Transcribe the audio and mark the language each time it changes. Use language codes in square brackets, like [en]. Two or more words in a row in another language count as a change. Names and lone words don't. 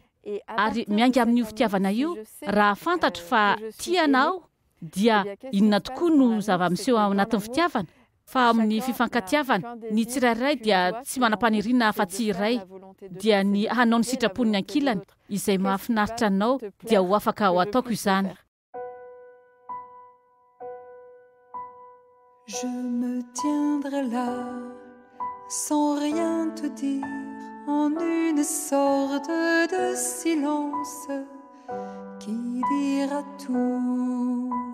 [mg] Ary mianga amin'io fitiavana io, raha fantatra fa tianao dia inona tokoa no zava-miseho ao anatin'ny fitiavana. Fa amin'ny fifankatiavana, ny tsirairay dia tsy manam-paniriana afa-tsy iray, dia ny hanao ny sitrapon'ny ankilany izay mahafinaritra anao dia ho afaka ho ataoko izany. [fr] Je me tiendrai là sans rien te dire, en une sorte de silence qui dira tout.